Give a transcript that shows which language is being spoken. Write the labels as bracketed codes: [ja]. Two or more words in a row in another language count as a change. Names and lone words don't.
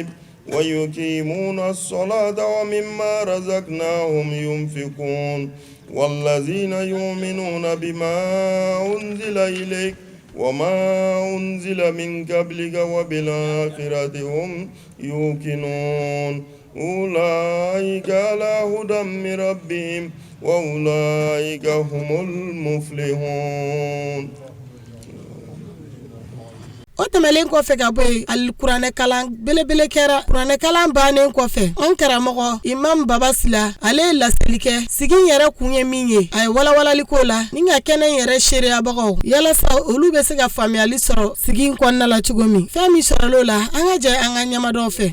[ar] ويقيمون الصلاة ومما رزقناهم ينفقون والذين يؤمنون بما أنزل إليك وما أنزل من قبلك وبالآخرة هم يوقنون أولئك على هدى من ربهم وأولئك هم المفلحون. [bm] O tɛmɛlen kɔfɛ ka bɔ yen alikuranɛ kalan belebele kɛra kuranɛ kalan bannen kɔfɛ an karamɔgɔ imam baba sila ale ye laseli kɛ sigi yɛrɛ kun ye min ye a ye walawalali ko la ni ka kɛnɛ yɛrɛ seereyabagaw yalasa olu bɛ se ka faamuyali sɔrɔ sigi kɔnɔna la cogo min fɛn min sɔrɔl'o la an ka jɛ an ka ɲɛmadɔw fɛ.